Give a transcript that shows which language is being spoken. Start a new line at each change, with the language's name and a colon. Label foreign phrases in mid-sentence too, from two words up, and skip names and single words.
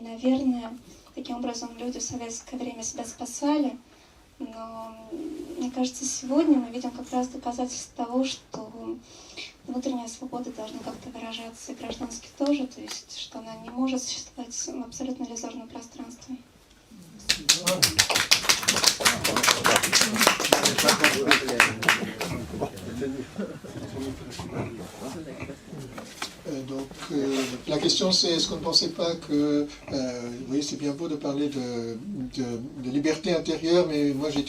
Russian: И, наверное, таким образом люди в советское время себя спасали. Но, мне кажется, сегодня мы видим как раз доказательство того, что внутренняя свобода должна как-то выражаться и граждански тоже, то есть, что она не может существовать в абсолютно иллюзорном пространстве.
French: Donc la question c'est, est-ce qu'on ne pensait pas que, oui c'est bien beau de parler de liberté intérieure, mais moi j'ai été